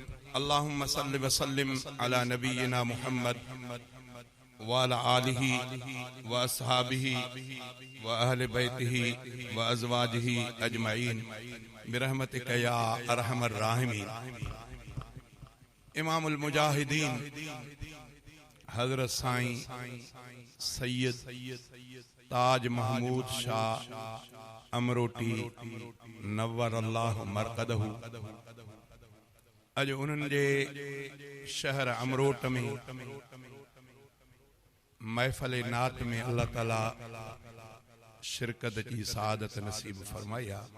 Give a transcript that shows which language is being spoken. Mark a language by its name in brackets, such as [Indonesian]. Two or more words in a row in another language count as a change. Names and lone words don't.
[Arabic] اللهم صل و سلم على نبينا محمد و على آله و أصحابه و أهل بيته و أزواجه أجمعين برحمتك يا أرحم الراحمين. [Sindhi] इमामुल मुजाहिदीन हजरत साईं सैयद ताज महमूद शाह अमरोटी [Arabic] نور الله مرقده [Sindhi] अज उन्हनि जे शहर अमरोट में महफिल नात में अल्लाह ताला [Urdu] شرکت کی سعادت نصیب فرمایا.